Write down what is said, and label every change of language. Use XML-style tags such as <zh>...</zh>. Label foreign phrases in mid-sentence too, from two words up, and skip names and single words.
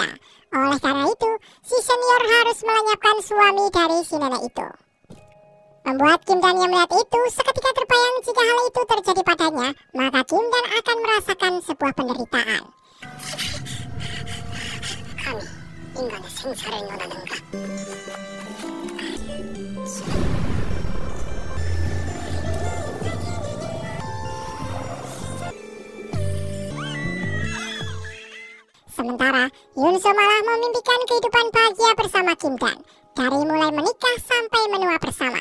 <id>Oleh karena itu, si senior harus melenyapkan suami dari si nenek itu. Membuat Kim Dan yang melihat itu seketika terbayang jika hal itu terjadi padanya, maka Kim Dan akan merasakan sebuah penderitaan. Kami,</id> <ko>인간의 생사를 논하는가?</ko> <id>Sementara Yunso malah memimpikan kehidupan bahagia bersama Kim Dan, dari mulai menikah sampai menua bersama.</id>